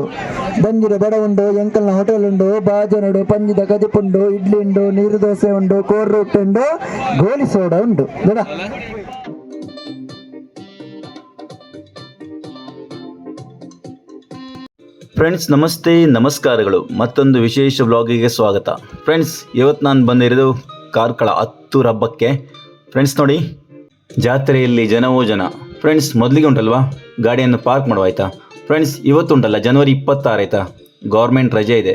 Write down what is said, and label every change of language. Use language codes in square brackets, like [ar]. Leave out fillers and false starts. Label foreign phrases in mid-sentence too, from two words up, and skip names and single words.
[tcy] ಬಂಜಿರ ಬಡ ಉಂಡು, ಎಂಕಲ್ನ ಹೋಟೆಲ್ ಉಂಡು, ಬಾಜನಡು ಪಂಜಿದ ಗದಿಪುಂಡು, ಇಡ್ಲಿ ಉಂಡು, ನೀರು ದೋಸೆ ಉಂಡು, ಕೋರ್ ರೊಟ್ಟಿ ಉಂಡು, ಗೋಲಿ ಸೋಡಾ ಉಂಡು. [kn] ನೋಡ ಫ್ರೆಂಡ್ಸ್ ನಮಸ್ತೆ, ನಮಸ್ಕಾರಗಳು. ಮತ್ತೊಂದು ವಿಶೇಷ ವ್ಲಾಗಿಗೆ ಸ್ವಾಗತ. ಫ್ರೆಂಡ್ಸ್ ಇವತ್ತು ನಾನು ಬಂದಿರೋದು ಕಾರ್ಕಳ ಹತ್ತೂರು ಹಬ್ಬಕ್ಕೆ. ಫ್ರೆಂಡ್ಸ್ ನೋಡಿ, ಜಾತ್ರೆಯಲ್ಲಿ ಜನವೋ ಜನ. ಫ್ರೆಂಡ್ಸ್ ಮೊದಲಿಗೆ ಉಂಟಲ್ವಾ ಗಾಡಿಯನ್ನು ಪಾರ್ಕ್ ಮಾಡುವ ಆಯಿತಾ. ಫ್ರೆಂಡ್ಸ್ ಇವತ್ತು ಉಂಟಲ್ಲ ಜನವರಿ 26 ಆಯಿತಾ, ಗೌರ್ಮೆಂಟ್ ರಜೆ ಇದೆ.